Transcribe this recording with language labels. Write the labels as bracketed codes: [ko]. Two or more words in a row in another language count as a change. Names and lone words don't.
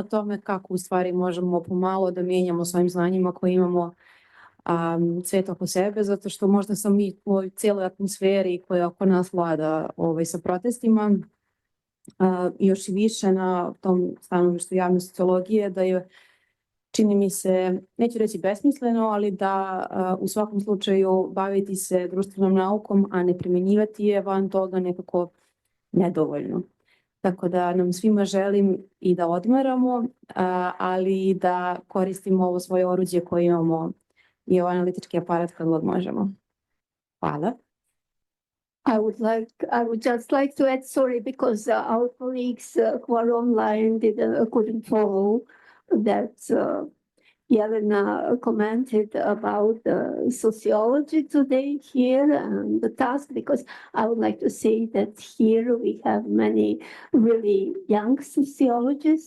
[sr] tome kako u stvari možemo pomalo da mijenjamo svojim znanjima koje imamo svet oko sebe, zato što možda sam mi u ovoj cijeloj atmosferi koja oko nas vlada sa protestima još i više na tom stanovištu javne sociologije, da je, čini mi se, neću reći besmisleno, ali da u svakom slučaju baviti se društvenom naukom, a ne primjenjivati je van toga nekako nedovoljno. Tako da nam svima želim i da odmaramo, ali i da koristimo ovo svoje oruđe koje imamo i ovaj analitički aparat kad god možemo. Hvala. [en] I would just like to add, sorry, because our colleagues who are online couldn't follow that Jelena commented about sociology today here and the task, because I would like to say that here we have many really young sociologists.